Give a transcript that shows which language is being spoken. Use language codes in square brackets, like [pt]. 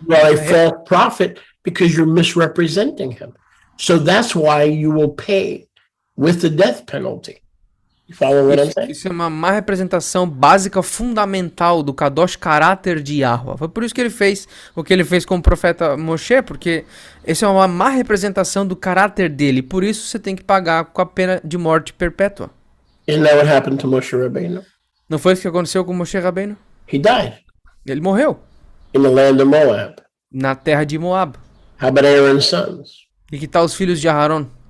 [en] You are a false prophet because you're misrepresenting him. So that's why you will pay with the death penalty. You follow what I'm saying? [pt] Isso é uma má representação básica, fundamental do Kadosh caráter de Yahweh. Foi por isso que ele fez o que ele fez com o profeta Moshe, porque isso é uma má representação do caráter dele. Por isso você tem que pagar com a pena de morte perpétua. [en] Isn't that what happened to Moshe Rabbeinu? [pt] Não foi isso que aconteceu com Moshe Rabbeinu? [en] He died [pt] Ele morreu [en] in the land of Moab. [pt] na terra de Moab. [en] How about Aaron's sons? [pt] E que tal os filhos de Aharon?